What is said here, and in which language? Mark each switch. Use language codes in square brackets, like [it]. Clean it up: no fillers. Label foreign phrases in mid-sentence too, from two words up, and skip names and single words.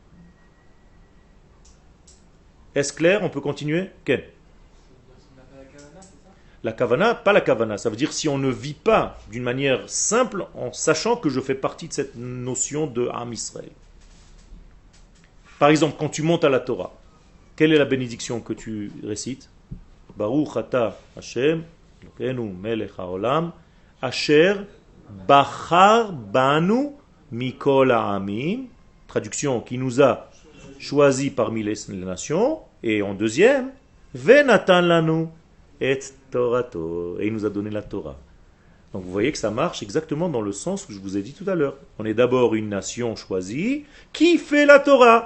[fr] Est-ce clair? On peut continuer? Quel? La kavana, pas la kavana. Ça veut dire si on ne vit pas d'une manière simple en sachant que je fais partie de cette notion de [he] עם ישראל. [fr] Par exemple, quand tu montes à la Torah, quelle est la bénédiction que tu récites? [he] ברוך אתה השם אלוקינו מלך העולם אשר בחר בנו מכל העמים. [fr] Traduction, qui nous a choisi parmi les nations. Et en deuxième, [he] ונתן לנו את תורתו. [fr] Et il nous a donné la Torah. Donc vous voyez que ça marche exactement dans le sens que je vous ai dit tout à l'heure. On est d'abord une nation choisie qui fait la Torah.